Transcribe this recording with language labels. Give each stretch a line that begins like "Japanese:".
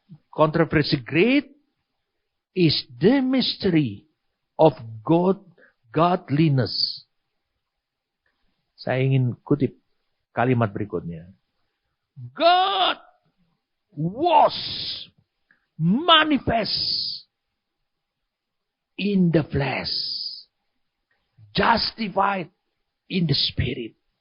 English: Controversy great is the mystery of godliness.
Indonesian: Saya ingin kutip kalimat berikutnya.
English: God was manifest in the flesh. Justified in the spirit.